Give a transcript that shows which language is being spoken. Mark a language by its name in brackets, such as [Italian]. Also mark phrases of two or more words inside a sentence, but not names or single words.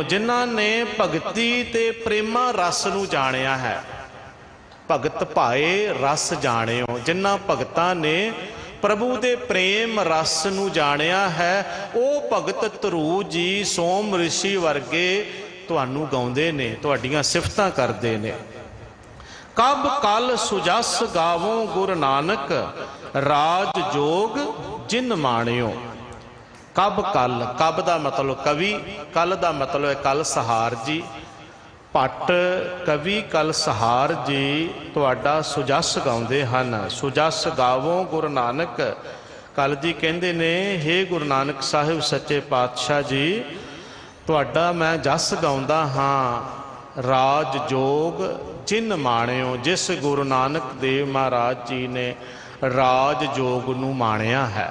[Punjabi] ਜਿਨ੍ਹਾਂ ਨੇ ਭਗਤੀ ਤੇ ਪ੍ਰੇਮਾ ਰਸ ਨੂੰ ਜਾਣਿਆ ਹੈ, ਭਗਤ ਭਾਏ ਰਸ ਜਾਣਿਓ। ਜਿਨ੍ਹਾਂ ਭਗਤਾਂ ਨੇ ਪ੍ਰਭੂ ਦੇ ਪ੍ਰੇਮ ਰਸ ਨੂੰ ਜਾਣਿਆ ਹੈ, ਵੋ ਭਗਤ ਧ੍ਰੂ ਜੀ ਸੋਮ ਰਿਸ਼ੀ ਵਰਗੇ ਤੁਹਾਨੂੰ ਗਾਉਂਦੇ ਨੇ, ਤੁਹਾਡੀਆਂ ਸਿਫ਼ਤਾਂ ਕਰਦੇ ਨੇ। ਕਬ ਕਲ ਸੁਜਸ ਗਾਵੋਂ ਗੁਰੂ ਨਾਨਕ, ਰਾਜ ਜੋਗ ਜਿਨ ਮਾਣਿਓ। ਕਬ ਕਲ, ਕਬ ਕਾ ਮਤਲਬ ਕਵੀ, ਕਲ ਕਾ ਮਤਲਬ ਹੈ ਕਲ ਸਹਾਰ ਜੀ। ਭੱਟ ਕਵੀ ਕਲ ਸਹਾਰ ਜੀ ਤੁਹਾਡਾ ਸੁਜਸ ਗਾਉਂਦੇ ਹਨ। ਸੁਜਸ ਗਾਵੋਂ ਗੁਰੂ ਨਾਨਕ। ਕਲ ਜੀ ਕਹਿੰਦੇ ਨੇ, ਹੇ ਗੁਰੂ ਨਾਨਕ ਸਾਹਿਬ ਸੱਚੇ ਪਾਤਸ਼ਾਹ ਜੀ, ਤੁਹਾਡਾ ਮੈਂ ਜਸ ਗਾਉਂਦਾ ਹਾਂ। ਰਾਜ ਜੋਗ ਜਿਨ ਮਾਣਿਓ, ਜਿਸ ਗੁਰੂ ਨਾਨਕ ਦੇਵ ਮਹਾਰਾਜ ਜੀ ਨੇ ਰਾਜ ਜੋਗ ਨੂੰ ਮਾਣਿਆ ਹੈ।